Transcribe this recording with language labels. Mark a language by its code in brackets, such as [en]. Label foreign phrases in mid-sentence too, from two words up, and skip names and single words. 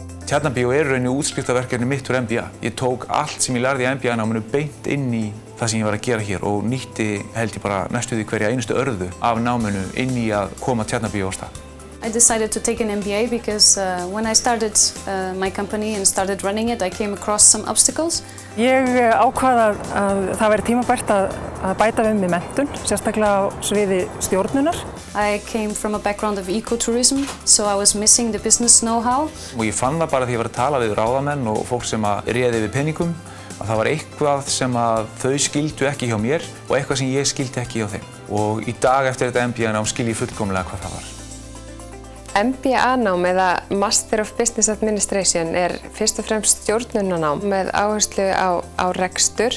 [is] Tjarnarbíó er í rauninni útskriftarverkefni mitt úr MBA. Ég tók allt sem ég lærði í MBA-náminu beint inn í það sem ég var að gera hér og nýtti held ég bara næstu því hverja einustu örðu af náminu inn í að koma Tjarnarbíó á stað. [en] I decided to take an MBA because when I started my company and started running it, I came across some obstacles. [is] Ég ákvað að það væri tímabært að bæta við mig menntun, sérstaklega á sviði stjórnunar. [en] I came from a background of ecotourism, so I was missing the business know-how. [is] Og ég fann það bara því ég var að tala við ráðamenn og fólk sem réði við peningum að það var eitthvað sem að þau skildu ekki hjá mér og eitthvað sem ég skildi ekki hjá þeim. Og í dag eftir þetta MBA-nám skil ég fullkomlega hvað það var. MBA-nám eða [en] Master of Business Administration [is] er fyrst og fremst stjórnunarnám með áherslu á rekstur.